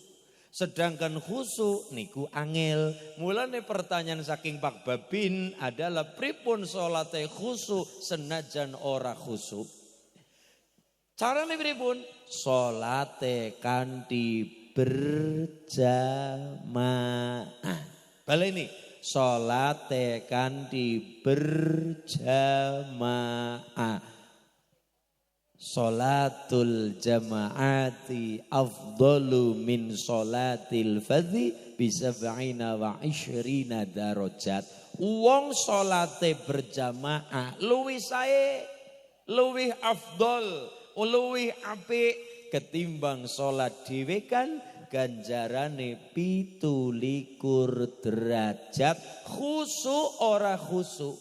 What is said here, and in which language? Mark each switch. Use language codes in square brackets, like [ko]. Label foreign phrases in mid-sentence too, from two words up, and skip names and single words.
[jv] Sedangkan khusyuk niku angel. Mulane pertanyaan saking Pak Babin adalah pripun salate khusyuk senajan ora khusyuk? Carane pripun? Salate kanthi berjamaah. Baleni salate kanthi berjamaah. [ar] صلاة الجماعة أفضل من صلاة الفذ ب27 درجة. [jv] Wong salate berjamaah luwih sae, luwih afdol, luwih apik ketimbang salat dhewe kan ganjarane 27 derajat. Khusyuk ora khusyuk.